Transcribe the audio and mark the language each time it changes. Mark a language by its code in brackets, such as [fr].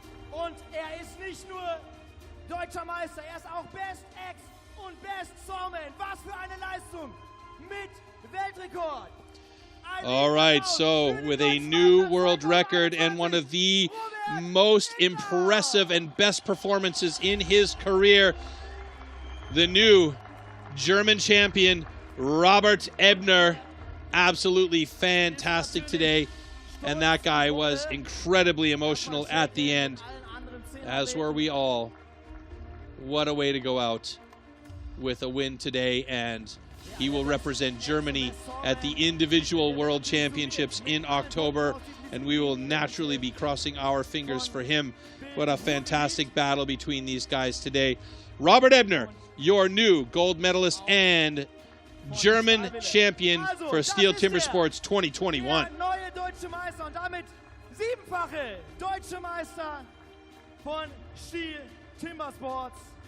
[de] Und er ist nicht nur deutscher Meister, er ist auch Best Ex und Best Songman. Was für eine Leistung mit Weltrekord. [en] All right, so with a new world record and one of the most impressive and best performances in his career, the new German champion, Robert Ebner, absolutely fantastic today. And that guy was incredibly emotional at the end, as were we all. What a way to go out with a win today, and he will represent Germany at the individual world championships in October, and we will naturally be crossing our fingers for him. What a fantastic battle between these guys today. Robert Ebner, your new gold medalist and German champion for STIHL Timbersports 2021. [de] Der neue deutsche Meister und damit 7-fache deutsche Meister von STIHL Timbersports.